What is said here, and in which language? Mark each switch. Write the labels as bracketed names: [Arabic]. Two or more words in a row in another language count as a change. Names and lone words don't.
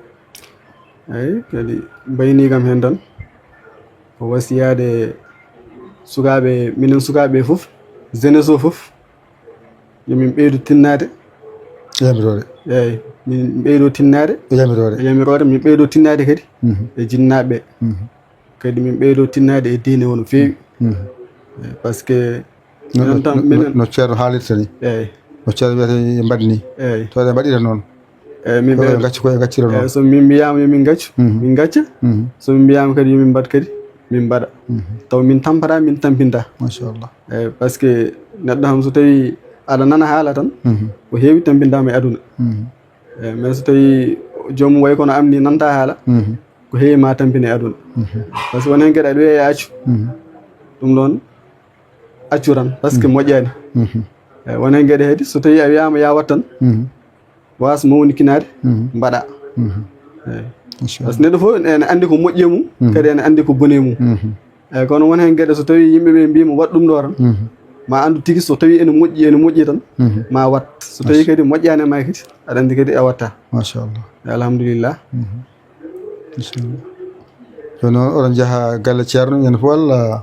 [Fula] eyyi kadi mbaynigam hen tan ko wasiyade sukaɓe minen sukaɓe foof jeunesse o foof yomin ɓeydu tinnade yamirore eyyi min ɓeydo tinnade yamirore min ɓeydo tinnade kadi e jinnaɓe kadi min ɓeydo tinnade e diine o no fewi [French] par ce que [Fula] no ceerno haalirta ni eyyi no ceerno wiyata e mbaɗni eyyi to ɗe mbaɗira noon eyyi min ɓe gacci koye gaccira noon so min mbiyama yomin gaccu min gacca so min mbiyama kadi yomin mbaɗ kadi min mbaɗa taw min tampata min tampinta machallah eyyi [French] par ce que [Fula] neɗɗo kam so tawi aɗa nana haala tan ko heewi tampintama e aduna eyyi mais so tawi jomum way kono am ni nanta haala ko heewi ma tampine e aduna [French] par ce que [Fula] won hen gueɗe aɗa wiya e accu ɗum ɗon accu tan [French] par ce que [Fula] moƴƴani eyyi won hen gueɗe heedi so tawi a wiyama ya wat tan wasa mawnikinade mbaɗa eyyi [French] par ce que [Fula] neɗɗo foof ene andi ko moƴƴi e mum kadi ene andi ko boni e mum eyyi kono won hen gueɗe so tawi yimɓeɓe mbima wat ɗum ɗo tan ma andu tigui so tawi ene moƴƴi tan ma wat so tawi kadi moƴƴani e ma kadi aɗa andi kadi a watta machallah alhamdulillah joni noon oɗon jaaha galle ceerno ñande fof walla